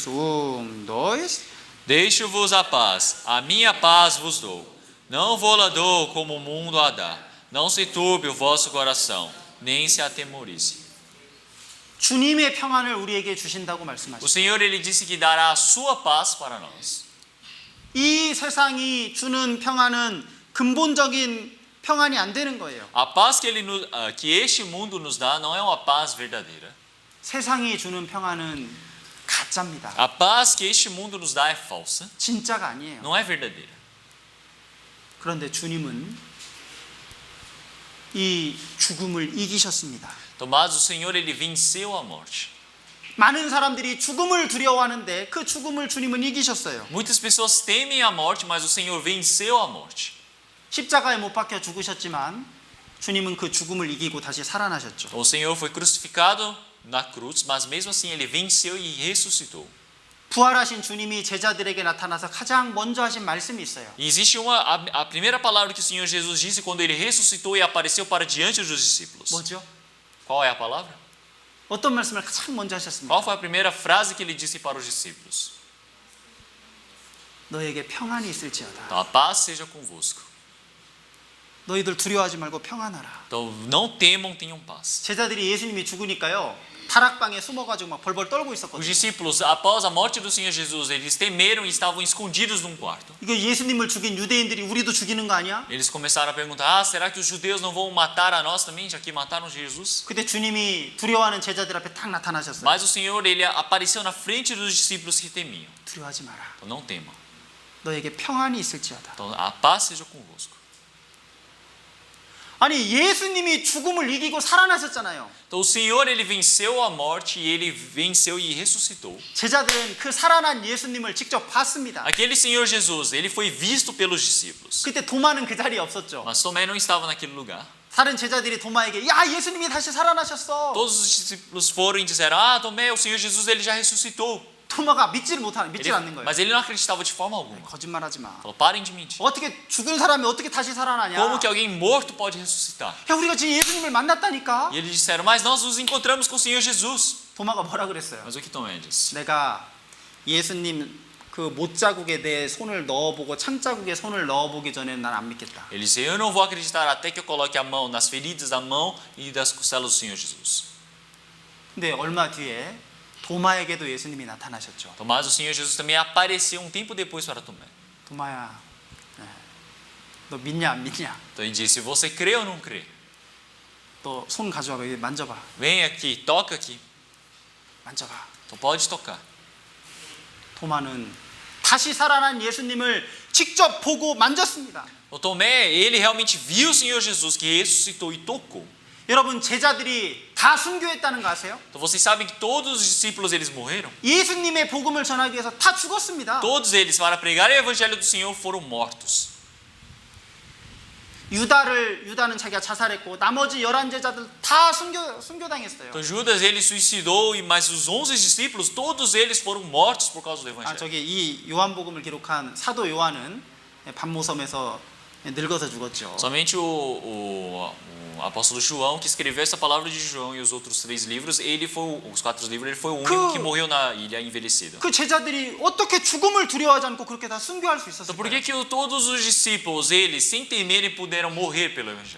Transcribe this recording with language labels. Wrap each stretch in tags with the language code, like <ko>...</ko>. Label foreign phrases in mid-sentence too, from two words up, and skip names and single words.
<pt>1, 2. Deixo-vos a minha paz vos dou. Não vou-la dou como o mundo a dá. Não se turbe o vosso coração, nem se atemorize.</pt> <ko>주님의 평안을 우리에게 주신다고</ko> <pt>O</pt> <ko>말씀하셨습니다.</ko> <pt>Senhor, ele disse que dará a sua paz para nós.</pt> <ko>이 세상이 주는 평안은 근본적인 평안이 안 되는 거예요.</ko> <pt>A paz que este mundo nos dá não é uma paz verdadeira.</pt> <ko>세상이 주는 평안은 가짜입니다.</ko> <pt>A paz que este mundo nos dá é falsa,</pt> <ko>진짜가 아니에요.</ko> <pt>não é verdadeira.</pt> <ko>그런데 주님은 이 죽음을 이기셨습니다.</ko> <pt>Mas o Senhor, ele venceu a morte.</pt> <ko>많은 사람들이 죽음을 두려워하는데 그 죽음을 주님은 이기셨어요.</ko> <pt>Muitas pessoas temem a morte, mas o Senhor venceu a morte.</pt> <ko>십자가에 못 박혀 죽으셨지만 주님은 그 죽음을 이기고 다시 살아나셨죠.</ko> <pt>O Senhor foi crucificado na cruz, mas mesmo assim ele venceu e ressuscitou.</pt> <ko>부활하신 주님이 제자들에게 나타나서 가장 먼저 하신 말씀이 있어요.</ko> <pt>E existe a primeira palavra que o Senhor Jesus disse quando ele ressuscitou e apareceu para diante dos discípulos.</pt> <ko>뭐죠?</ko> <pt>Qual é a palavra?</pt> <ko>어떤 말씀을 가장 먼저 하셨습니까?</ko> <pt>Qual foi a primeira frase que ele disse para os discípulos?</pt> <ko>너에게 평안이 있을지어다.</ko> <pt>Então, a paz seja convosco.</pt> <ko>너희들 두려워하지 말고 평안하라.</ko> <pt>Então, não temam, tenham paz.</pt> <ko>제자들이 예수님이 죽으니까요. 다락방에 숨어가지고 막 벌벌 떨고</ko> <pt>Os</pt> <ko>있었거든요.</ko> <pt>discípulos, após a morte do Senhor Jesus, eles temeram e estavam escondidos num quarto.</pt> <ko>이거 예수님을 죽인 유대인들이 우리도 죽이는 거 아니야?</ko> <pt>Eles começaram a perguntar: será que os judeus não vão matar a nós também, já que mataram Jesus?</pt> <ko>그때 주님이 두려워하는 제자들 앞에 딱 나타나셨어요.</ko> <pt>Mas o Senhor, ele apareceu na frente dos discípulos que temiam.</pt> <ko>두려워하지 마라.</ko> <pt>Então, não temam.</pt> <ko>너에게 평안이 있을지어다.</ko> <pt>Então, a paz seja convosco.</pt> <ko>아니 예수님이 죽음을 이기고 살아나셨잖아요.</ko> <pt>Então, o Senhor, ele venceu a morte e ele venceu e ressuscitou.</pt> <ko>제자들은 그 살아난 예수님을 직접 봤습니다.</ko> <pt>Aquele Senhor Jesus, ele foi visto pelos discípulos.</pt> <ko>그때 도마는 그 자리에 없었죠.</ko> <pt>Mas Tomé não estava naquele lugar.</pt> <ko>다른 제자들이 도마에게 야 예수님이 다시 살아나셨어.</ko> <pt>Todos os discípulos foram e disseram: ah, Tomé, o Senhor Jesus, ele já ressuscitou.</pt> <ko>도마가 믿지 않는 거예요.</ko> <pt>Mas ele não acreditava de forma alguma.</pt> <ko>거짓말하지 마.</ko> <pt>Falou: parem de mentir.</pt> <ko>어떻게 죽은 사람이 어떻게 다시 살아나냐?</ko> <pt>Como que alguém morto pode ressuscitar?</pt> <ko>야 우리가 지금 예수님을 만났다니까.</ko> <pt>E eles disseram: mas nós nos encontramos com o Senhor Jesus.</pt> <ko>도마가 뭐라 그랬어요?</ko> <pt>Mas o que Tomé disse?</pt> <ko>내가 예수님 그 못자국에 내 손을 넣어보고 창자국에 손을 넣어보기 전에는 난 안 믿겠다.</ko> <pt>Ele disse: eu não vou acreditar até que eu coloque a mão nas feridas da mão e das costelas do Senhor Jesus.</pt> <ko>근데 얼마 뒤에 도마에게도 예수님이 나타나셨죠.</ko> <pt>Mas o Senhor Jesus também apareceu um tempo depois para Tomé.</pt> <ko>도마야, 너 믿냐 안 믿냐?</ko> <pt>Então ele disse: você crê ou não crê?</pt> <ko>너 손 가져와봐, 여기 만져봐,</ko> <pt>Vem aqui, toca aqui.</pt> <ko>만져봐.</ko> <pt>Então pode tocar.</pt> <ko>도마는 다시 살아난 예수님을 직접 보고 만졌습니다.</ko> <pt>O Tomé, ele realmente viu o Senhor Jesus que ressuscitou e tocou.</pt> <ko>여러분 제자들이 다 순교했다는 거 아세요?</ko> <pt>Então vocês sabem que todos os discípulos eles morreram?</pt> <ko>예수님의 복음을 전하기 위해서 다 죽었습니다.</ko> <pt>Todos eles para pregar o evangelho do Senhor foram mortos.</pt> <ko>유다는 자기가 자살했고 나머지 11제자들 다 순교당했어요.</ko> <pt>Então Judas ele suicidou, mas os 11 discípulos todos eles foram mortos por causa do evangelho.</pt> <ko>저기 이 요한복음을 기록한 사도 요한은 반모섬에서 늙어서 죽었죠.</ko> <pt>Somente o apóstolo João que escreveu essa palavra de João e os outros 3 livros, os 4 livros, ele foi o único que morreu na ilha envelhecido.</pt> <ko>그 제자들이 어떻게 죽음을 두려워하지 않고 그렇게 다 순교할 수</ko> <pt>Então</pt> <ko>있었을까요?</ko> <pt>por que todos os discípulos, eles sem temerem puderam morrer pelo evangelho?</pt>